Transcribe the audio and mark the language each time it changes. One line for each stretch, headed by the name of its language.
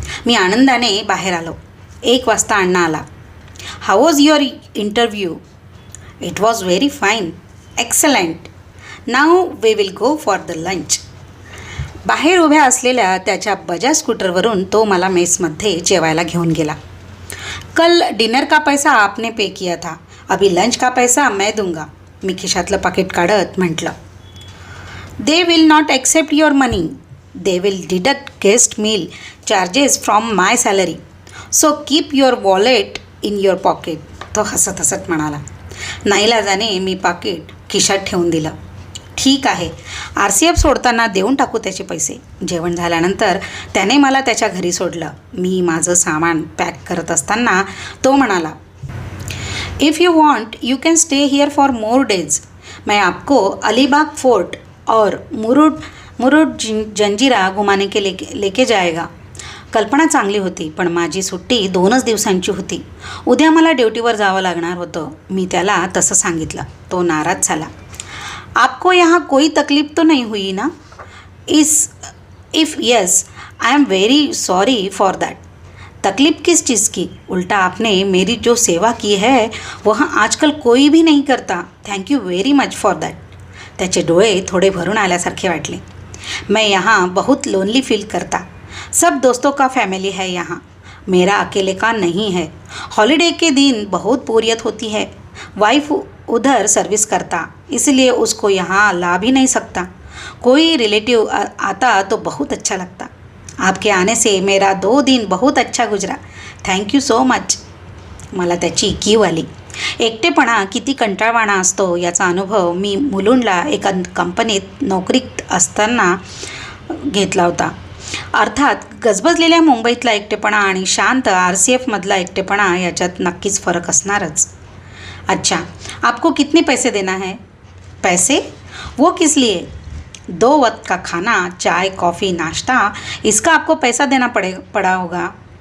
Marathi: मी आनंदाने बाहेर आलो. 1 वाजता अण्णा आला.
English: How was your interview. It was very fine, excellent. Now we will go for the lunch.
Marathi: बाहेर उभ्या असलेल्या त्याच्या बजाज स्कूटरवरून तो मला मेसमध्ये जेवायला घेऊन गेला.
Hindi: कल डिनर का पैसा आपने पे किया था, अभी लंच का पैसा मैं दूंगा.
Marathi: मी खिशातलं पाकिट काढत म्हटलं,
English: They will not accept your money. They will deduct guest meal charges from my salary. So keep your wallet in your pocket.
Marathi: तो हसत हसत म्हणाला. नाईलाजाने मी पाकिट खिशात ठेवून दिलं. ठीक आहे, RCF सोडताना देऊन टाकू त्याचे पैसे. जेवण झाल्यानंतर त्याने मला त्याच्या घरी सोडलं. मी माझं सामान पॅक करत असताना तो म्हणाला,
English: If you want you can stay here for more days.
Hindi: मैं आपको अलीबाग फोर्ट और मुरुड जंजिरा घुमाने के लेके जाएगा.
Marathi: कल्पना चांगली होती, पण माझी सुट्टी 2च दिवसांची होती. उद्या मला ड्युटीवर जावं लागणार होतं. मी त्याला तसं सांगितलं. तो नाराज झाला.
Hindi: आपको यहाँ कोई तकलीफ तो नहीं हुई ना.
English: If yes I am very sorry for that.
Hindi: तकलीफ किस चीज़ की. उल्टा आपने मेरी जो सेवा की है वह आजकल कोई भी नहीं करता.
English: Thank you very much for that.
Marathi: त्याचे डोळे थोडे भरून आल्यासारखे वाटले.
Hindi: मैं यहाँ बहुत लोनली फील करता. सब दोस्तों का फैमिली है यहाँ, मेरा अकेले का नहीं है. हॉलीडे के दिन बहुत बोरियत होती है. वाइफ उधर सर्विस करता, इसलिए उसको यहाँ ला भी नहीं सकता. कोई रिलेटिव आता तो बहुत अच्छा लगता. आपके आने से मेरा 2 दिन बहुत अच्छा गुजरा.
English: Thank you so much.
Marathi: मला त्याची कीव आली. एकटेपणा किती कंटाळवाणा असतो याचा अनुभव मी मुलुंडला एका कंपनीत नोकरीत असताना घेतला होता. अर्थात गजबजलेल्या मुंबईतला एकटेपणा आणि शांत RCFमधला एकटेपणा याच्यात नक्कीच फरक असणारच.
Hindi: अच्छा, आपको कितने पैसे देना है. पैसे. वो किस लिए? 2 वक्त का खाना, चाय, कॉफ़ी, नाश्ता, इसका आपको पैसा देना पड़ा होगा.